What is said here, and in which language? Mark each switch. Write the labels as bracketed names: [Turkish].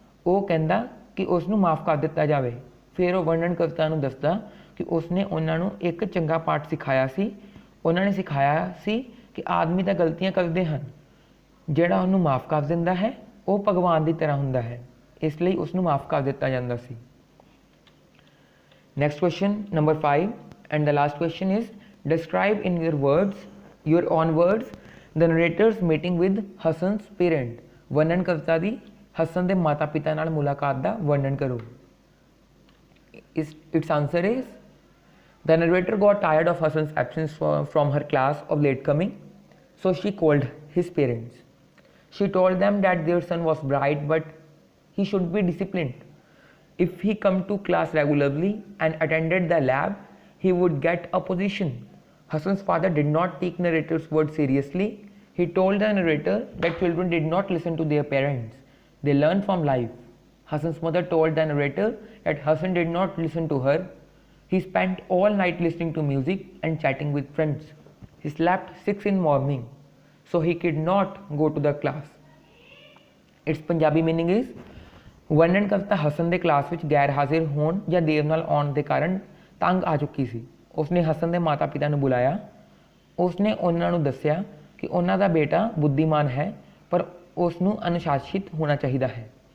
[Punjabi] ਉਹ ਕਹਿੰਦਾ ਕਿ ਉਸ ਨੂੰ ਮਾਫ ਕਰ ਦਿੱਤਾ ਜਾਵੇ। ਫਿਰ ਉਹ ਵਰਣਨ ਕਵਿਤਾ ਨੂੰ ਦੱਸਦਾ ਕਿ ਉਸਨੇ ਉਹਨਾਂ ਨੂੰ ਇੱਕ ਚੰਗਾ ਪਾਠ ਸਿਖਾਇਆ ਸੀ। ਉਹਨਾਂ ਨੇ ਸਿਖਾਇਆ ਸੀ ਕਿ ਆਦਮੀ ਤਾਂ ਗਲਤੀਆਂ ਕਰਦੇ ਹਨ, ਜਿਹੜਾ ਉਹਨੂੰ ਮਾਫ ਕਰ ਦਿੰਦਾ ਹੈ ਉਹ ਭਗਵਾਨ ਦੀ ਤਰ੍ਹਾਂ ਹੁੰਦਾ ਹੈ, ਇਸ ਲਈ ਉਸ ਨੂੰ ਮਾਫ ਕਰ ਦਿੱਤਾ ਜਾਂਦਾ ਸੀ। [English] Next question number 5 and the last question is, describe in your own words the narrator's meeting with Hasan's parent. [Punjabi] ਵਰਣਨ ਕਵਿਤਾ ਦੀ ਹਸਨ ਦੇ ਮਾਤਾ ਪਿਤਾ ਨਾਲ ਮੁਲਾਕਾਤ ਦਾ ਵਰਣਨ ਕਰੋ। [English] Its answer is, the narrator got tired of Hasan's absence from her class of late coming, so she called his parents. She told them that their son was bright but he should be disciplined. If he come to class regularly and attended the lab, he would get a position. Hasan's father did not take narrator's words seriously. He told the narrator that children did not listen to their parents. They learn from life. Hasan's mother told the narrator that Hasan did not listen to her. He spent all night listening to music and chatting with friends. He slept 6 in morning, so he could not go to the class. Its Punjabi meaning is, [Punjabi] ਵਰਣਨ ਕਵਿਤਾ ਹਸਨ ਦੇ class ਵਿੱਚ ਗੈਰ ਹਾਜ਼ਰ ਹੋਣ ਜਾਂ ਦੇਰ ਨਾਲ ਆਉਣ ਦੇ ਕਾਰਨ ਤੰਗ ਆ ਚੁੱਕੀ ਸੀ। ਉਸਨੇ ਹਸਨ ਦੇ ਮਾਤਾ ਪਿਤਾ ਨੂੰ ਬੁਲਾਇਆ। ਉਸਨੇ ਉਹਨਾਂ ਨੂੰ ਦੱਸਿਆ ਕਿ ਉਹਨਾਂ ਦਾ ਬੇਟਾ ਬੁੱਧੀਮਾਨ ਹੈ, ਪਰ ਉਸ ਨੂੰ ਅਨੁਸ਼ਾਸਿਤ ਹੋਣਾ ਚਾਹੀਦਾ ਹੈ।